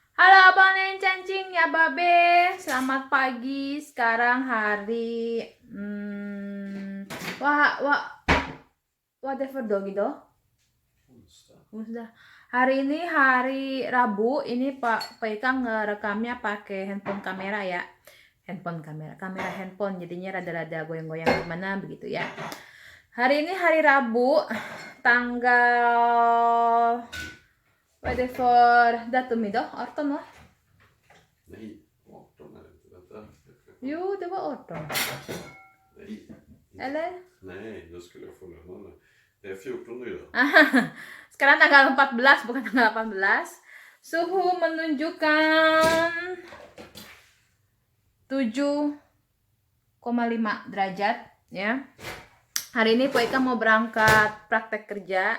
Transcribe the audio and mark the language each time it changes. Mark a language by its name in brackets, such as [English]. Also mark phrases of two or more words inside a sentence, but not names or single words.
[Indonesian] Halo Abang Neng Cancing ya Babe. Selamat pagi. Sekarang hari wah wah [English] whatever do [Indonesian] gitu. Onsdag. Hari ini hari Rabu. Ini Pak Ika ngerekamnya pakai handphone kamera ya. Kamera handphone. Jadinya rada-rada goyang-goyang gimana begitu ya. Hari ini hari Rabu, tanggal whatever datum itu, 18 va? [Swedish] Nej, 18 är det inte. Vänta. Jo, det var 18. Nej. Eller? Nej, då skulle jag få lönen. Det är 14 idag. [Indonesian] Sekarang tanggal 14, bukan tanggal 18. Suhu menunjukkan 7,5 derajat ya. Hari ini Po Ika mau berangkat praktek kerja.